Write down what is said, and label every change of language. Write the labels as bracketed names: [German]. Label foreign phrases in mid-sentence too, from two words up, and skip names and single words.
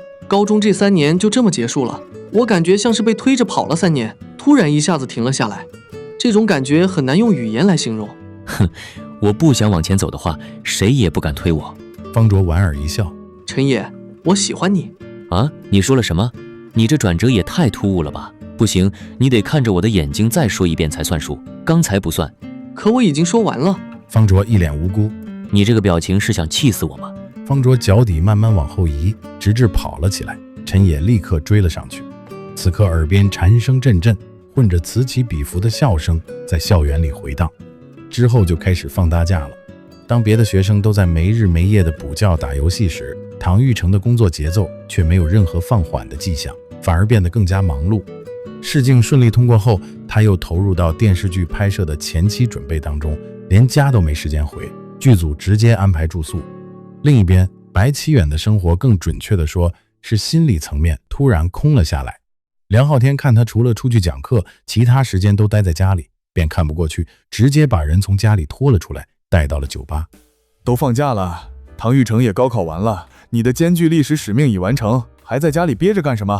[Chinese] 高中這3年就這麼結束了，我感覺像是被推着跑了3年，突然一下子停了下來，這種感覺很難用語言來形容。哼，我不想往前走的話，誰也不敢推我。方卓莞爾一笑。陳野，我喜歡你。啊？你說了什麼？你這轉折也太突兀了吧？不行，你得看着我的眼睛再說一遍才算數，剛才不算。可我已經說完了。方卓一臉無辜。你這個表情是想氣死我嗎？方卓腳底慢慢往後移，直至跑了起來。陳野立刻追了上去。此刻耳邊顫聲陣陣，混着此起彼伏的笑聲在校園裡回盪。之後就開始放大假了。當別的學生都在沒日沒夜的補覺打遊戲時，唐玉成的工作節奏卻沒有任何放緩的跡象，反而變得更加忙碌。試鏡順利通過後，他又投入到電視劇拍攝的前期準備當中，連家都沒時間回，劇組直接安排住宿。另一邊，白起遠的生活更準確地說是心理層面突然空了下来。梁浩天看他除了出去講課，其他時間都待在家裡，便看不過去，直接把人從家裡拖了出來，帶到了酒吧。都放假了，唐玉成也高考完了，你的艰巨歷史使命已完成，還在家裡憋着幹什麼？